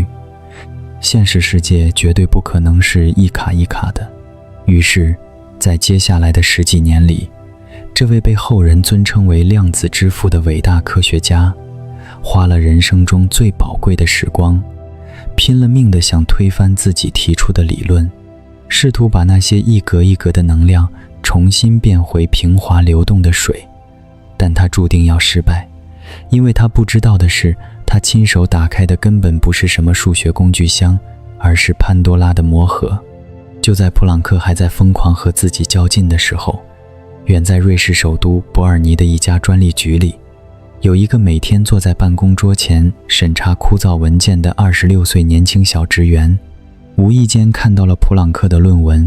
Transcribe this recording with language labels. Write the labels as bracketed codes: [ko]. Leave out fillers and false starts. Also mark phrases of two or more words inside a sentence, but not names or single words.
[zh] 現實世界絕對不可能是一卡一卡的。於是，在接下來的10幾年裡，這位被後人尊稱為量子之父的偉大科學家， 花了人生中最寶貴的時光，拼了命地想推翻自己提出的理論，試圖把那些一格一格的能量重新變回平滑流動的水，但他注定要失敗，因為他不知道的是，他親手打開的根本不是什麼數學工具箱，而是潘多拉的魔盒。就在普朗克還在瘋狂和自己较劲的时候，遠在瑞士首都伯爾尼的一家專利局裡，有一个每天坐在辦公桌前審查枯燥文件的26歲年輕小職員，無意間看到了普朗克的論文。